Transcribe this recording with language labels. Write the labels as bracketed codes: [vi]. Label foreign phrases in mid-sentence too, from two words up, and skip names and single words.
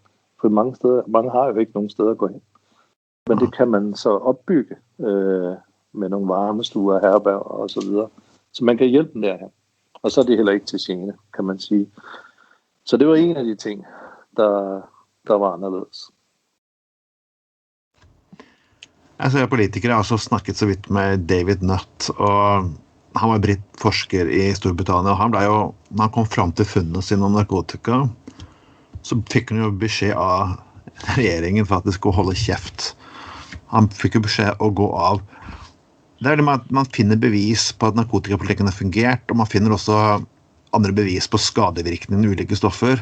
[da] For mange har jo ikke nogen steder at gå hen. Men det kan man så opbygge med nogle varmestuer, herberg og så videre. Så man kan hjælpe dem derhen. Og så er det heller ikke til gene, kan man sige. Så det var en af de ting, der var anderledes. [no] Altså, jeg er politiker, jeg har også snakket så vidt med David Nutt, og han var forsker i Storbritannien, og han ble jo, når han kom frem til funnene sine om narkotika, så fikk han jo beskjed av regjeringen for at det skulle holde kjeft. Han fikk jo beskjed å gå av. Det er det med at man finner bevis på at narkotikapolitikken har fungert, og man finner også andre bevis på skadevirkningen av ulike stoffer.